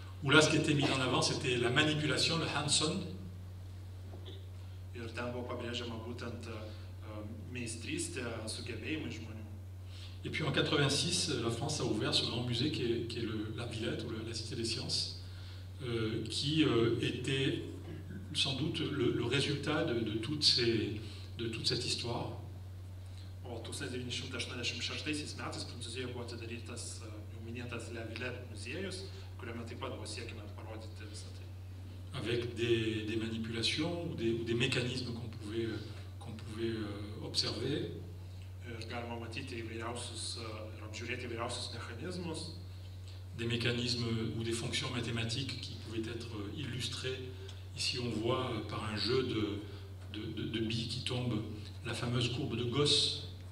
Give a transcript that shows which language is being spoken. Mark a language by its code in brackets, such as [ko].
[fr] Où là, ce qui était mis en avant, c'était la manipulation, le hands-on. [lt] Ir ten buvo pabrėžiama būtent meistrystė, sugebėjimai žmonių. [fr] Et puis en 86, la France a ouvert ce grand musée qui est la Villette, ou la Cité des Sciences, qui était sans doute le résultat de toute cette histoire. [lt] O 1986 metais Prancūzijoje buvo atidarytas jau minėtas La Villette muziejus, kuriame taip pat buvo siekiama parodyti visą tai. [fr] Avec des manipulations ou des mécanismes qu'on pouvait observer. [lt] Ir galima matyti įvairiausius ir apžiūrėti įvairiausius mechanizmus. [fr] Des mécanismes ou des fonctions mathématiques qui pouvaient être illustrées. Ici, on voit par un jeu de billes qui tombent la fameuse courbe de Gauss.